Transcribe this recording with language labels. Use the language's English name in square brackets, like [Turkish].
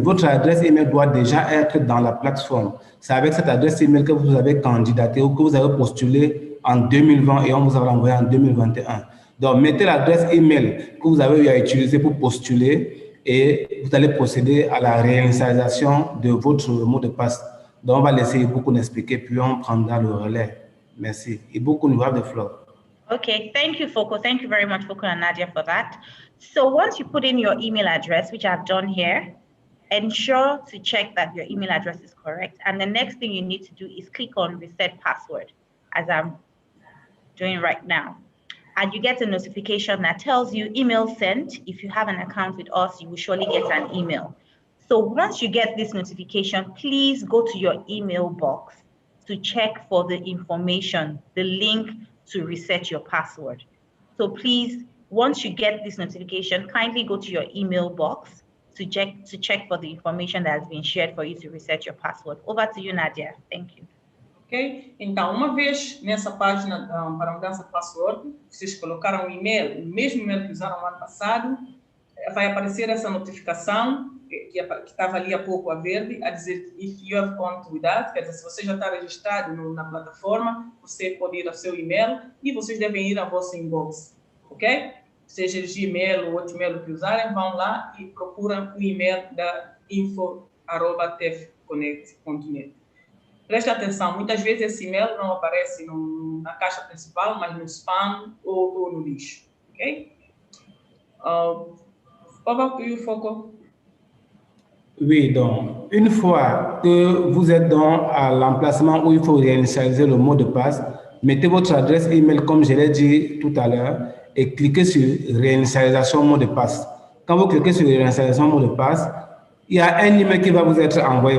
[French] Votre adresse email doit déjà être dans la plateforme. C'est avec cette adresse email que vous avez candidaté ou que vous avez postulé en 2020 et on vous a envoyé en 2021. Donc, mettez l'adresse email que vous avez eu à utiliser pour postuler et vous allez procéder à la réinitialisation de votre mot de passe. Donc, on va laisser Ibuku nous expliquer, puis on prendra le relais. Merci. [English] Ibuku, you have the floor. Okay, thank you, Foko. Thank you very much, Foko and Nadia, for that. So once you put in your email address, which I've done here, ensure to check that your email address is correct. And the next thing you need to do is click on reset password, as I'm doing right now. And you get a notification that tells you email sent. If you have an account with us, you will surely get an email. So once you get this notification, please go to your email box to check for the information, the link to reset your password. So please, once you get this notification, kindly go to your email box to check for the information that has been shared for you to reset your password. Over to you, Nadia. Thank you. Ok? [Portuguese] Então, uma vez nessa página para mudança de password, vocês colocaram o e-mail, o mesmo e-mail que usaram no ano passado, vai aparecer essa notificação que estava ali há pouco a verde, a dizer [English] if you have gone with that, [Portuguese] quer dizer, se você já está registrado na plataforma, você pode ir ao seu e-mail e vocês devem ir ao vosso inbox, ok? Seja Gmail ou outro e-mail que usarem, vão lá e procuram o e-mail da info@tefconnect.net. Preste atenção, muitas vezes esse e-mail não aparece na caixa principal, mas no spam ou no lixo, ok? [English] Over to you, Foko. [French] Oui, donc, une fois que vous êtes dans l'emplacement où il faut réinitialiser le mot de passe, mettez votre adresse email comme je l'ai dit tout à l'heure et cliquez sur réinitialisation mot de passe. Quand vous cliquez sur réinitialisation mot de passe, il y a un email qui va vous être envoyé.